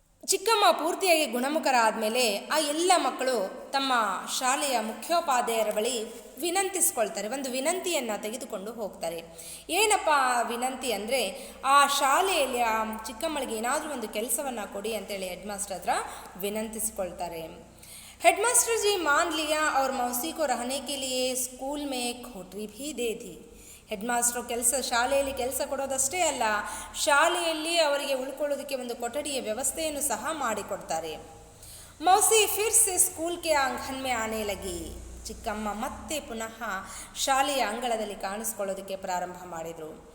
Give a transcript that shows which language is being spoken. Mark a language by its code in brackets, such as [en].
[kn] ಚಿಕ್ಕಮ್ಮ ಪೂರ್ತಿಯಾಗಿ ಗುಣಮುಖರಾದ ಮೇಲೆ ಆ ಎಲ್ಲ ಮಕ್ಕಳು ತಮ್ಮ ಶಾಲೆಯ ಮುಖ್ಯೋಪಾಧ್ಯಾಯರ ಬಳಿ ವಿನಂತಿಸ್ಕೊಳ್ತಾರೆ. ಒಂದು ವಿನಂತಿಯನ್ನು ತೆಗೆದುಕೊಂಡು ಹೋಗ್ತಾರೆ. ಏನಪ್ಪ ವಿನಂತಿ ಅಂದರೆ, ಆ ಶಾಲೆಯಲ್ಲಿ ಆ ಚಿಕ್ಕಮ್ಮಳಿಗೆ ಏನಾದರೂ ಒಂದು ಕೆಲಸವನ್ನು ಕೊಡಿ ಅಂತೇಳಿ ಹೆಡ್ ಮಾಸ್ಟರ್ ಹತ್ರ ವಿನಂತಿಸಿಕೊಳ್ತಾರೆ. [hi] हेडमास्टर जी मान लिया और मौसी को रहने के लिए स्कूल में एक कोठरी भी दे दी. [kn] ಹೆಡ್ ಮಾಸ್ಟ್ರು ಶಾಲೆಯಲ್ಲಿ ಕೆಲಸ ಕೊಡೋದಷ್ಟೇ ಅಲ್ಲ, ಶಾಲೆಯಲ್ಲಿ ಅವರಿಗೆ ಉಳ್ಕೊಳ್ಳೋದಕ್ಕೆ ಒಂದು ಕೊಠಡಿಯ ವ್ಯವಸ್ಥೆಯನ್ನು ಸಹ ಮಾಡಿಕೊಡ್ತಾರೆ. [hi] ಮೌಸಿ ಫಿರ್ ಸೆ ಸ್ಕೂಲ್ ಕೆ ಆಂಗನ್ ಮೇ ಆನೆ ಲಗಿ. [kn] ಚಿಕ್ಕಮ್ಮ ಮತ್ತೆ ಪುನಃ ಶಾಲೆಯ ಅಂಗಳದಲ್ಲಿ ಕಾಣಿಸ್ಕೊಳ್ಳೋದಕ್ಕೆ ಪ್ರಾರಂಭ ಮಾಡಿದರು.